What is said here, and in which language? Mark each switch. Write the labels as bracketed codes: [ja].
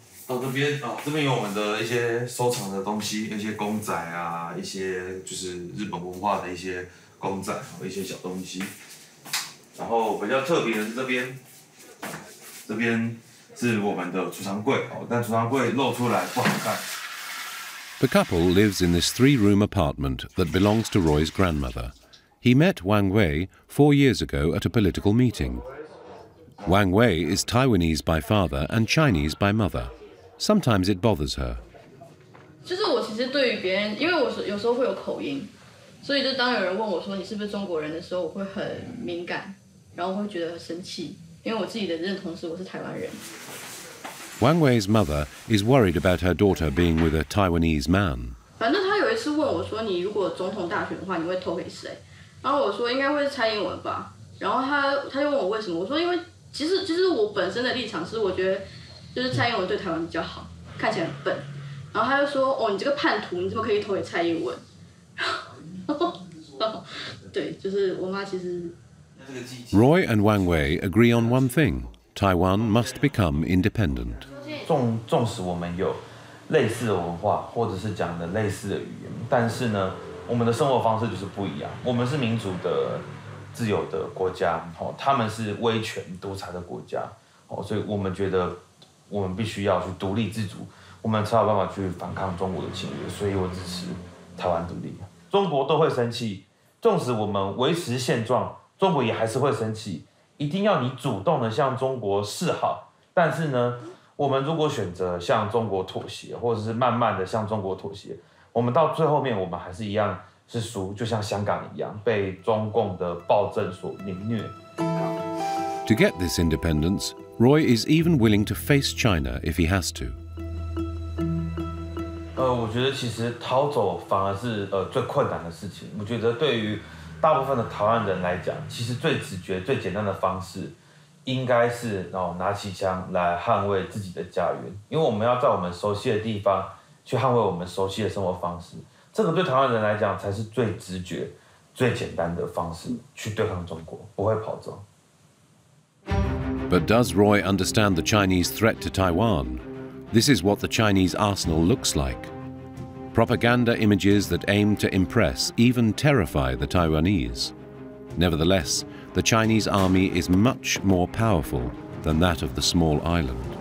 [zh] 到这边这边有我们的一些收藏的东西，一些公仔啊，一些就是日本文化的一些公仔，一些小东西。然后比较特别的是这边，这边是我们的储藏柜但储藏柜露出来不好看。 [en] The couple lives in this 3-room apartment that belongs to Roy's grandmother. He met Wang Wei 4 years ago at a political meeting. Wang Wei is Taiwanese by father and Chinese by mother. Sometimes it bothers her. [zh] 就是我其实对于别人，因为我有时候会有口音，所以就当有人问我说你是不是中国人的时候，我会很敏感，然后我会觉得很生气，因为我自己的认同是我是台湾人。 [en] Wang Wei's mother is worried about her daughter being with a Taiwanese man. [zh] 反正他有一次问我说，你如果总统大选的话，你会投给谁？然后我说应该会是蔡英文吧。然后他就问我为什么，我说因为其实我本身的立场是我觉得。就是蔡英文对台湾比较好，看起来很笨。然后他就说：“哦，你这个叛徒，你怎么可以投给蔡英文？” 对，就是我妈其实。 [en] Roy and Wang Wei agree on one thing: Taiwan must become independent. [zh] 纵使我们有类似的文化，或者是讲的类似的语言，但是呢，我们的生活方式就是不一样。我们是民主的、自由的国家，他们是威权独裁的国家，所以我们觉得。我们必须要去独立自主，我们才有办法去反抗中国的侵略，所以我支持台湾独立。中国都会生气，纵使我们维持现状，中国也还是会生气。一定要你主动的向中国示好，但是呢，我们如果选择向中国妥协，或者是慢慢的向中国妥协，我们到最后面我们还是一样是输，就像香港一样被中共的暴政所凌虐。 [en] To get this independence, Roy is even willing to face China if he has to. [zh] 我觉得其实逃走反而是最困难的事情。我觉得对于大部分的台湾人来讲，其实最直觉、最简单的方式，应该是拿起枪来捍卫自己的家园，因为我们要在我们熟悉的地方去捍卫我们熟悉的生活方式。这个对台湾人来讲才是最直觉、最简单的方式去对抗中国，不会跑走。 [en] But does Roy understand the Chinese threat to Taiwan? This is what the Chinese arsenal looks like. Propaganda images that aim to impress, even terrify the Taiwanese. Nevertheless, the Chinese army is much more powerful than that of the small island.